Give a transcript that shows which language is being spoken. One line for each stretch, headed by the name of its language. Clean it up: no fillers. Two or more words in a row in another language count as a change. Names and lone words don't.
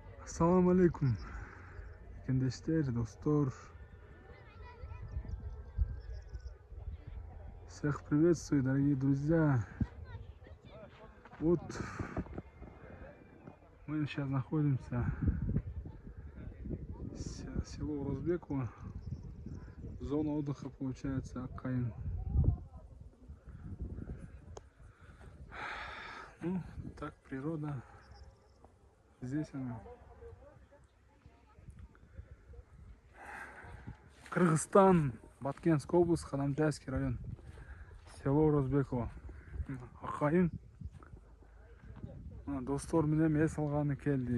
Kyrgyz: Assalomu alaykum. Достор.
Russian: Всех приветствую, дорогие друзья. Вот мы сейчас находимся в село Розбеково. Зона отдыха получается Аккаин. Ну, так природа. Здесь она. Кыргызстан, Баткенская область, Ханамтайский район. Село Розбеково. Аккаин.
Kyrgyz: Достор менен эс алганы келдик.